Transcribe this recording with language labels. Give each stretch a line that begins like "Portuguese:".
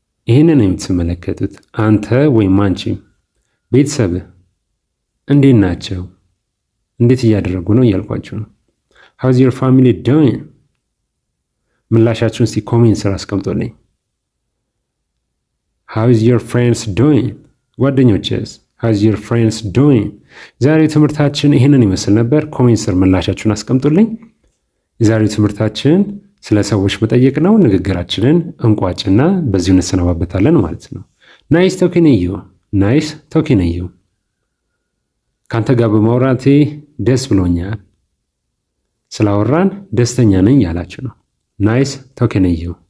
Amharic: ይህንን የምትመለከቱት አንተ ወይም አንቺ ቤተሰብህ እንዴት ናቸው? እንዴት እያደረጉ ነው እያልኳችሁ ነው።
English: how is your family doing?
Amharic: ምላሻችሁን እስቲ ኮሜንት ስር አስቀምጡልኝ።
English: how is your friends doing?
Amharic: ጓደኞችስ
English: how is your friends doing?
Amharic: ዛሬው ትምህርታችን ይህንን ይመስል ነበር። ኮሜንት ስር ምላሻችሁን አስቀምጡልኝ። የዛሬው ትምህርታችን ስለ ሰዎች መጠየቅ ነው። ንግግራችንን እንቋጭና በዚሁ እንሰነባበታለን ማለት ነው።
English: ናይስ ቶኪንግ ዩ፣ ናይስ ቶኪንግ ዩ።
Amharic: ካንተ ጋር በማውራቴ ደስ ብሎኛል። ስላወራን ደስተኛ ነኝ ያላችሁ ነው።
English: ናይስ ቶኪንግ ዩ።